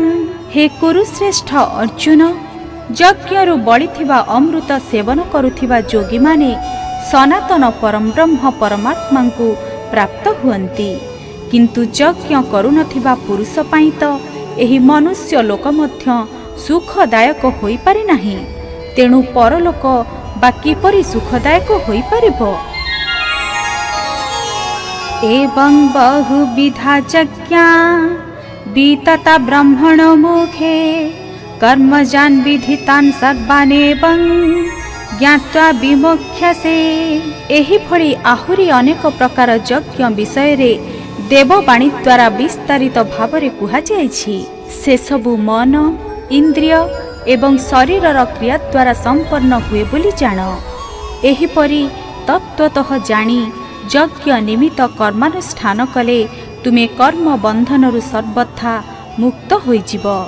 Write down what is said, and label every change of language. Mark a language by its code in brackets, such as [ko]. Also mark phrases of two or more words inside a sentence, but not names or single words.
[or] हे କୁରୁଶ୍ରେଷ୍ଠ ଅର୍ଜୁନ, ଯଜ୍ଞରୁ ବଳିଥିବା ଅମୃତ ସେବନ କରୁଥିବା ଯୋଗୀମାନେ ସନାତନ ପରମବ୍ରହ୍ମ ପରମାତ୍ମାଙ୍କୁ ପ୍ରାପ୍ତ ହୁଅନ୍ତି, କିନ୍ତୁ ଯଜ୍ଞ କରୁନଥିବା ପୁରୁଷ ପାଇଁ ତ ଏହି ମନୁଷ୍ୟ ଲୋକ ମଧ୍ୟ ସୁଖଦାୟକ ହୋଇପାରେ ନାହିଁ, ତେଣୁ ପରଲୋକ ବା କିପରି ସୁଖଦାୟକ ହୋଇପାରିବ? [sa] ଏବଂ ବହୁବିଧା ଯଜ୍ଞା बीतता ब्रह्मण मुखे कर्मजान विधितान् सर्वानेवं ज्ञात्वा विमोक्ष्यसे। [or] ଏହି ଭଳି ଆହୁରି ଅନେକ ପ୍ରକାର ଯଜ୍ଞ ବିଷୟରେ ଦେବବାଣୀ ଦ୍ୱାରା ବିସ୍ତାରିତ ଭାବରେ କୁହାଯାଇଛି। ସେସବୁ ମନ, ଇନ୍ଦ୍ରିୟ ଏବଂ ଶରୀରର କ୍ରିୟା ଦ୍ୱାରା ସମ୍ପନ୍ନ ହୁଏ ବୋଲି ଜାଣ। ଏହିପରି ତତ୍ତ୍ୱତଃ ଜାଣି ଯଜ୍ଞ ନିମିତ୍ତ କର୍ମାନୁଷ୍ଠାନ କଲେ ତୁମେ କର୍ମ ବନ୍ଧନରୁ ସର୍ବଥା ମୁକ୍ତ ହୋଇଯିବ।